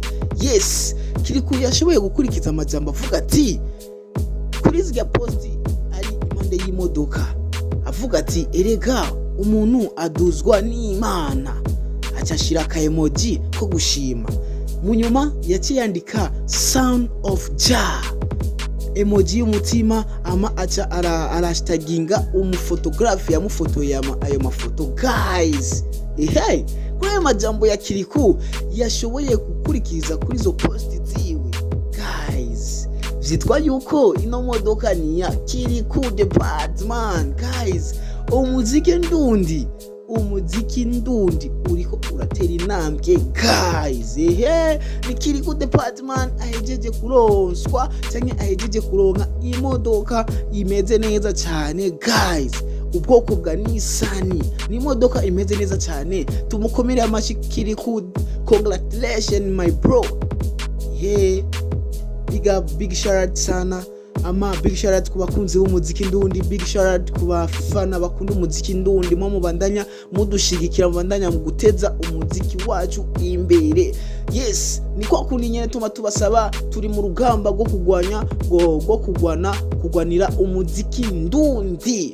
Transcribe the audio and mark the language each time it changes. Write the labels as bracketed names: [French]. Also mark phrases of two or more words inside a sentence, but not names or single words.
[Rundi] Yes, Kirikou yashoboye gukurikiza amajambo avuga ati kuri zya post ari impande y'imodoka avuga ati erega umuntu aduzwa n'Imana, acashira ka emoji ko gushima, munyuma yaciyandika sound of Jah, emoji y'umutima, ama acha arashtaginga umufotographe yamufotoye ayo mafoto. Guys, hey, kuri ayo majambo ya Kirikou yashoboye gukurikiza kuri zo post ziwe. Guys, vyitwa yuko ino modoka ni ya Kirikou the Badman. Guys, umuziki ndundi uriko uratera intambwe. Guys, ni Kirikou the Badman ahejeje kuronswa cyane ahejeje kuronka imodoka imeze neza cyane. Guys, ubwoko bwa Nissan ni imodoka imeze neza cyane, tumukomere amashi Kirikou, [English] congratulations my bro. Big shout out [Rundi] sana, ama [English] big shout out [Rundi] ku bakunzi b'umuziki ndundi, [English] big shout out [Rundi] ku bafana bakunda umuziki ndundi, mubandanya mudushigikira, mubandanya mu guteza umuziki wacu imbere. Yes, ni kwa kundi nyene tubasaba, turi mu rugamba rwo kugwanira umuziki ndundi.